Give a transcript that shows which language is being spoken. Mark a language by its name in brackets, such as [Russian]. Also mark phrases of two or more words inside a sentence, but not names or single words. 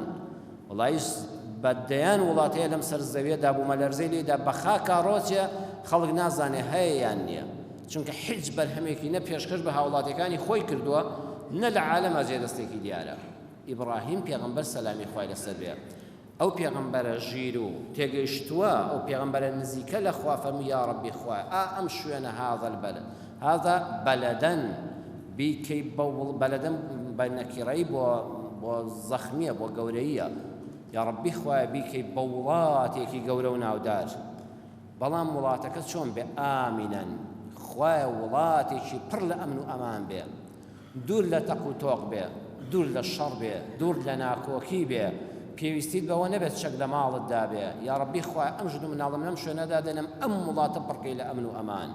[Central Kurdish] وڵی بەدەیان وڵات هەیە لەم سەر زەوێدا، بوومە لەرزەی لێدا بە خاکا ڕۆچێ، خەڵک نازانێ هەیە یان نییە. چونکە هیچ بەرهەمێکی نە پێشکەش بە هاوڵاتیەکانی خۆی کردووە نە لە عالەمە جێدەستێکی دیارە. ئیبراهیم پێغەمبەر سەلامی خوای لەسەر بێ ئەو پێغەمبەرە ژیر و تێگەیشتووە ئەو پێغەمبەرە نزیکە لە خوا فەرمووی یا ڕەبی خوای ئەم شوێنە هذا [Arabic] البلد هذا [Central Kurdish] بەلەدەن بیکەی بەلەدەن بە نەکیڕەی بۆ زەخمیە بۆ گەورەیە یا ڕەبی خوای بیکەی بە وڵاتێکی گەورە و ناودار بەڵام وڵاتەکە چۆن بێ ئامینەن خوای وڵاتێکی پڕ لە ئەمن و ئەمان بێ دوور لە تەق و تۆق بێ دوور لە شەڕ بێ دوور لە ناکۆکی بێ پێویستیت بەوە نەبێت شەک لە ماڵتدا بێ یا ڕەبی خوای ئەم ژن و مناڵم لەم شوێنەدا دەنێم ئەم وڵاتە پڕکەی لە ئەمن و ئەمان.